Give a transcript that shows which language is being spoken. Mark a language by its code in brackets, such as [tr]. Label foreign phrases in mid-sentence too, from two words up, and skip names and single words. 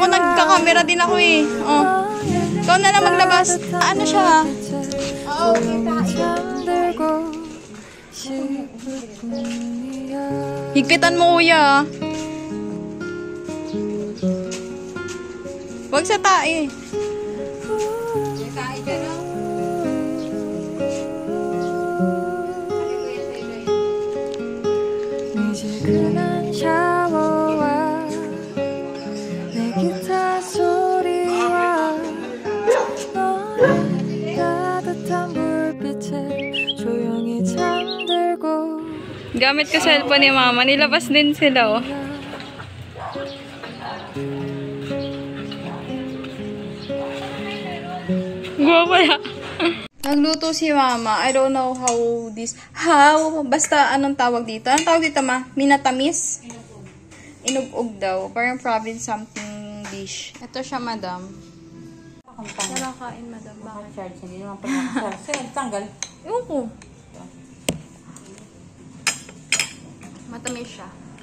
[tl] Nagka-camera din ako eh. Oh. Ikaw na lang maglabas. Ano siya? Oo, Higpitan mo, Kuya. Huwag sa tae. Kain ka na. [ko] 미지근한 샤워와 내 기타 소리와 너의 따뜻한 불빛에 조용히 잠 [tl] Gamit ko cellphone ni mama. Nilabas din sila, oh. Guwapala. Nagluto si mama. [en] I don't know how, [tl] basta anong tawag dito? Anong tawag dito, ma? Minatamis? Inugog daw. Parang [en] province something dish. [tl] Ito siya, madam. Nakakain, madam. Bakit? Charge, hindi naman pag nakacharge. Sa'yo, tanggal. Ewan ko. Matamis siya.